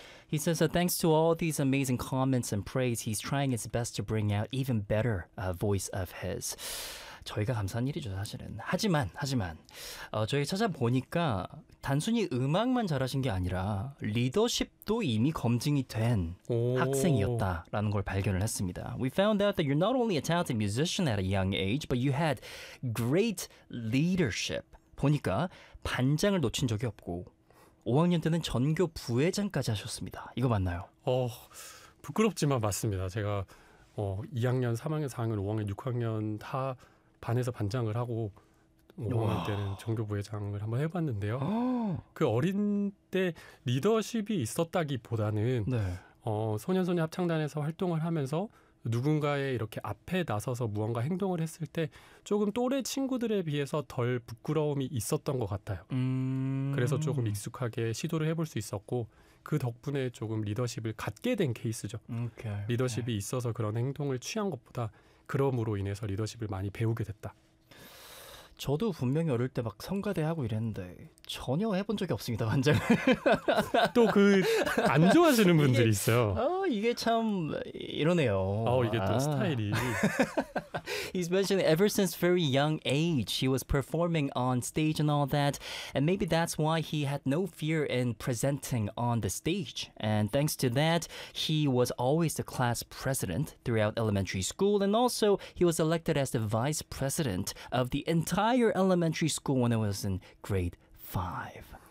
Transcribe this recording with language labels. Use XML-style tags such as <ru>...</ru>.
<en>He says, so thanks to all these amazing comments and praise, he's trying his best to bring out even better voice of his.</en> <ko>저희가 감사한 일이죠, 사실은. 하지만, 저희 찾아보니까 단순히 음악만 잘하신 게 아니라 리더십도 이미 검증이 된 학생이었다라는 걸 발견을 했습니다. We found out that you're not only a talented musician at a young age, but you had great leadership. 보니까 반장을 놓친 적이 없고 5학년 때는 전교 부회장까지 하셨습니다. 이거 맞나요? 부끄럽지만 맞습니다. 제가 2학년, 3학년, 4학년, 5학년, 6학년 다 반에서 반장을 하고 5학년 때는 전교 부회장을 한번 해봤는데요. 그 어린 때 리더십이 있었다기보다는 소년소녀 합창단에서 활동을 하면서 누군가의 이렇게 앞에 나서서 무언가 행동을 했을 때 조금 또래 친구들에 비해서 덜 부끄러움이 있었던 것 같아요. 그래서 조금 익숙하게 시도를 해볼 수 있었고 그 덕분에 조금 리더십을 갖게 된 케이스죠. 리더십이 있어서 그런 행동을 취한 것보다 그러므로 인해서 리더십을 많이 배우게 됐다. 저도 분명히 어릴 때막 성가대 하고 이랬는데 전혀 해본 적이 없습니다, 반장을. 또그안 좋아하시는 분들이 있어요. 이게 참 이러네요. 이게 또 스타일이.</ko> <en>He's mentioned ever since very young age he was performing on stage and all that, and maybe that's why he had no fear in presenting on the stage. And thanks to that, he was always the class president throughout elementary school, and also he was elected as the vice president of the entire elementary school when it was in grade 5.</en>